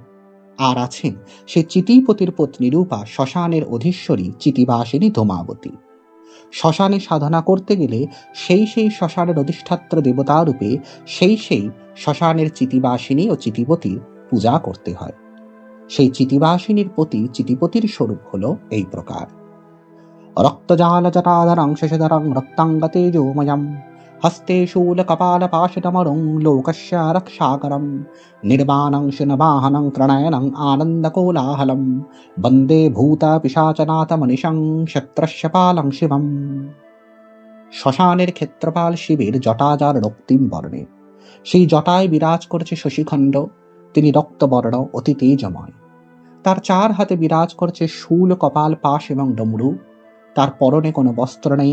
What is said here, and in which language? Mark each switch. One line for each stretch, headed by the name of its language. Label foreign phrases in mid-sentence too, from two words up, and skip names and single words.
Bangla: আর আছেন সে চিতিপতির পত্নী রূপা শ্মশানের অধীশ্বরী চিতিবাসিনী ধূমাবতী। শ্মশানে সাধনা করতে গেলে সেই সেই শ্মশানের অধিষ্ঠাত্র দেবতা রূপে সেই সেই শ্মশানের চিতিবাসিনী ও চিতিপতির পূজা করতে হয়। সেই চিতিবাসিনীর প্রতি চিতিপতির স্বরূপ হল এই প্রকার:
Sanskrit: রক্তজাল জটাধরং শশধরং রক্তাঙ্গতেজোময়ম হস্তে শূল কপাল পাশডমরং লোকস্য রক্ষাকরম নির্বাণং শুনবাহনং ত্রণয়নং আনন্দকোলাহলম বন্দে ভূত পিশাচনাথ মনিষং ক্ষত্রস্য পালং শিবম।
Bangla: শ্মশানের ক্ষেত্রপাল শিবের জটাজার রক্তিম বর্ণে। সেই জটায় বিরাজ করছে শশীখণ্ড। তিনি রক্তবর্ণ, অতি তেজময়। তার 4 হাতে বিরাজ করছে শূল, কপাল, পাশ এবং ডমরু। তার পরনে কোনো বস্ত্র নেই।